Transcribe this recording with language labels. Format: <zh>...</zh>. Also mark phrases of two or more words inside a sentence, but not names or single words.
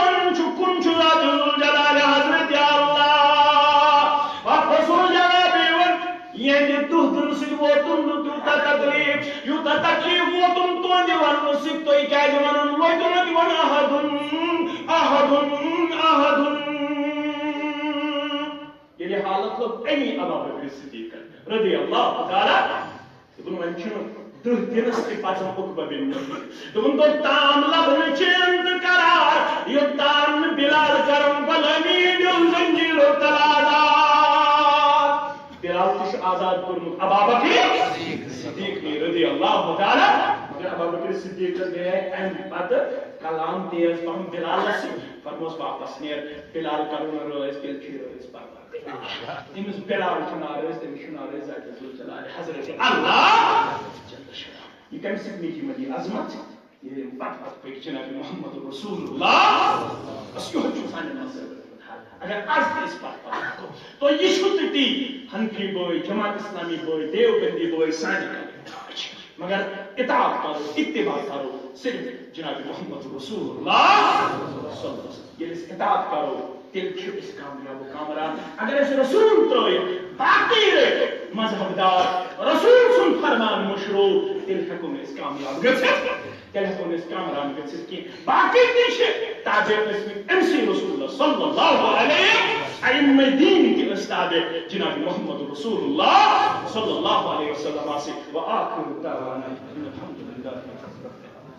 <ks>وَنان چھُکھ کُن چھُ</ks> <ar>ذات الجلال</ar> <ks>حضرت اللہ رسول جناب یِوان ییٚلہِ دٕہ دِنہٕ سۭتۍ ووتُم نہٕ تیوٗتاہ تکلیٖف یوٗتاہ تکلیٖف ووتُم تُہنٛدِ وننہٕ سۭتۍ تُہۍ کیازِ ونان لوٚگوٕ نہٕ دِوان ییٚلہِ حالت لوٚگ امی ابوبکر صدیقن</ks> <ar>رضی اللہ تعالی</ar> <ks>دوٚپُن وۄنۍ چھُنہٕ دٕہ دِنس تہِ پژان عقبہ بن معیط دوٚپُن توٚتام لبنہٕ چھِ انتقرار یوٚتام نہٕ بلال کرن غلٲمی دِل زنجیٖرو تل آزاد بلال تہِ چھُ آزاد کوٚرمُت ابوبکر صدیق</ks> <ar>رضی اللہ تعالی</ar> <ks>مگر ابوبکر صدیقس گٔیے امہِ پتہٕ کلام تیز پہن بلالس فرموس واپس نیر بلال کرو نہٕ رٲضۍ تیٚلہِ چھُ رٲضۍ پرواہ تٔمِس بلال چھُ ناراض تٔمِس چھُ ناراض</ks> <ar>ذات الجلال</ar> <ks>حضرت اللہ یہ کم سۭتۍ میٖٹھی مےٚ یہِ عظمت ییٚلہِ پتہٕ پتہٕ پٔکۍ جناب محمد رسول اللہ بس یِہوے چھُ سانہِ منٛز اگر آز تہِ أسۍ پتہٕ پتہٕ ہٮ۪کو تہٕ یہِ چھُ تہِ تی حنفی بٲے جماعت اسلامی بٲے دیوبندی بٲے سانہِ مگر اطاعت کرو اتباع کرو صرف جناب محمد رسول اللہ</ks> <ar>صلی اللہ علیہ وسلم</ar> <ks>ییٚلہِ أسۍ اطاعت کرو تیٚلہِ چھِ أسۍ کامیاب و کامران اگر أسۍ رسول ترٲیِتھ باقٕے رٔٹۍ مذہب دار رسول سُنٛد فرمان مشروع تیٚلہِ ہٮ۪کو نہٕ أسۍ کامیاب گٔژھِتھ تیٚلہِ ہٮ۪کو نہٕ أسۍ کامران گٔژھِتھ کینٛہہ باقٕے تہِ چھِ تابع ٲسمٕتۍ أمسٕے رسول</ks> <ar>صلی اللہ علیہ</ar> <ks>ائمہ دین تہِ ٲسۍ تابع جناب محمد رسول اللہ</ks> <ar>صلی اللہ علیہ وسلم وآخر دعوانا الحمد للہ</ar>